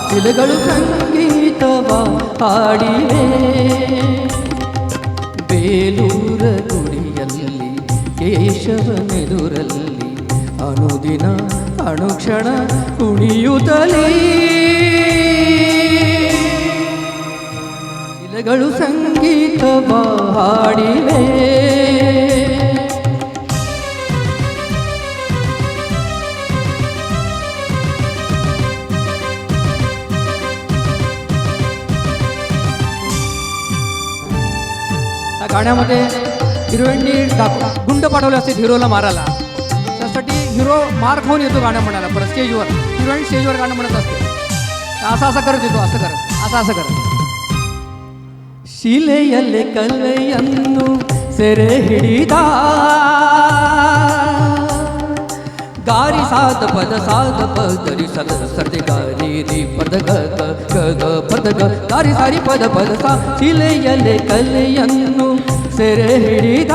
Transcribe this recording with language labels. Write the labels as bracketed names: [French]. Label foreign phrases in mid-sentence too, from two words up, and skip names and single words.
[Kannada] ಶಿಲೆಗಳು ಸಂಗೀತವ ಹಾಡಿವೆ ಬೇಲೂರ ಗುಡಿಯಲ್ಲಿ ಕೇಶವನೆದುರಲ್ಲಿ ಅನುದಿನ ಅನುಕ್ಷಣ ಕುಣಿಯುತ್ತಲೇ ಶಿಲೆಗಳು ಸಂಗೀತವ ಹಾಡಿವೆ. [Marathi] गाण्यामध्ये हिरोईननी गुंड पाठवले असते हिरोला मारायला. त्यासाठी हिरो मार खाऊन येतो गाणं म्हणायला. परत स्टेजवर हिरोईन स्टेजवर गाणं म्हणत असते. असं असं करत येतो, असं करत असं असं करत. [Kannada] ಶಿಲೆಯಲ್ಲೇ ಕಲೆಯನ್ನು ಸೆರೆ ಹಿಡಿದ ಗಾರಿ ಸಾದ ಪದ ಪದರಿ ಸದ ಸರ್ದೆ ಗಾರಿ ರಿ ಪದ ಗದ ಪದ ಗಾರಿ ಸಾರಿ ಪದ ಸಾ ಶಿಲೆಯಲ್ಲೇ ಕಲೆಯನ್ನು ಸೆರೆ ಹಿಡಿದ